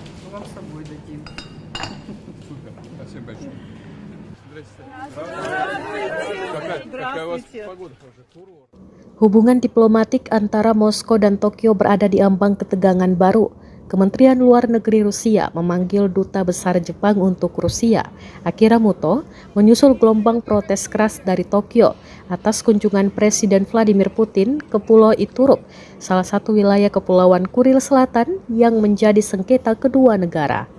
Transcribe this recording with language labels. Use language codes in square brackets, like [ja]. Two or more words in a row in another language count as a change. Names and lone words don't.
[ru] вам с собой дадим. Супер, спасибо большое. Здрасте. Какая у вас погода уже? Курорт. [id] Hubungan diplomatik antara Moskow dan Tokyo berada di ambang ketegangan baru. Kementerian Luar Negeri Rusia memanggil Duta Besar Jepang untuk Rusia, Akira Muto, menyusul gelombang protes keras dari Tokyo atas kunjungan Presiden Vladimir Putin ke Pulau Iturup, salah satu wilayah Kepulauan Kuril Selatan yang menjadi sengketa kedua negara.